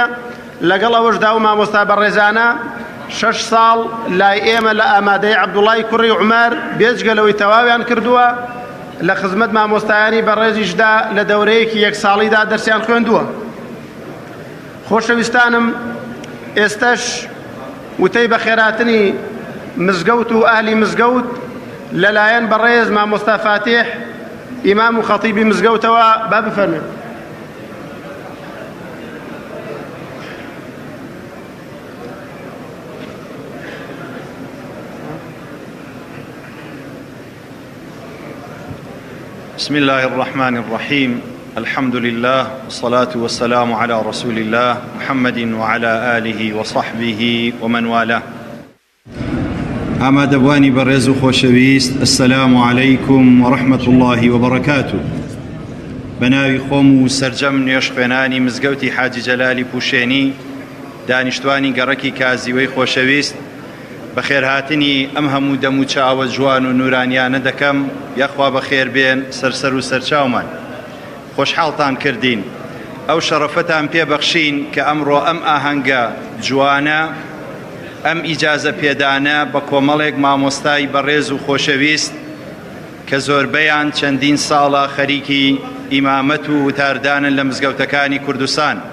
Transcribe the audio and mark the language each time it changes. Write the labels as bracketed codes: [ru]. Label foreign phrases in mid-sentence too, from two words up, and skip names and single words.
[ckb] لەگەڵ ئەوەشدا و مامۆستا بەڕێزانە 6 ساڵ لای ئێمە لە ئامادەی عەبدوڵای کوڕی عومەر بێجگەلەوەی تەواویان کردووە، لە خزمەت مامۆستایانی بەڕێزیشدا لە دەورەیەکی یەک ساڵیدا دەرسیان خوێندووە. خۆشەویستانم، ئێستەش وتەی بەخێراتنی مزگەوت و ئاهلی مزگەوت لەلایەن بەڕێز مامۆستا فاتح ئیمام و خەتیبی مزگەوتەوە با بفەرمێن. [ar] بسم الله الرحمن الرحيم. الحمد لله والصلاة والسلام على رسول الله محمد وعلى آله وصحبه ومن والاه. [ckb] ئامادەبوانی بەڕێز و خۆشەویست، [ar] السلام عليكم ورحمة الله وبركاته. [ckb] بەناوی خۆم و سەرجەم نوێژخوێنانی مزگەوتی حاجی جەلالی پوشێنی، دانیشتوانی گەڕەکی کازیوەی خۆشەویست، بەخێرهاتنی ئەم هەموو دەم و چاوە جوان و نورانیانە دەکەم. یەخوا بەخێر بێن سەرسەر و سەرچاومان. خۆشحاڵتان کردین، ئەو شەرەفەتان پێبەخشین کە ئەمڕۆ ئەم ئاهەنگە جوانە، ئەم ئیجازە پێدانە بە کۆمەڵێک مامۆستای بەڕێز و خۆشەویست کە زۆربەیان چەندین ساڵە خەریکی ئیمامەت و وتاردانن لە مزگەوتەکانی کوردستان.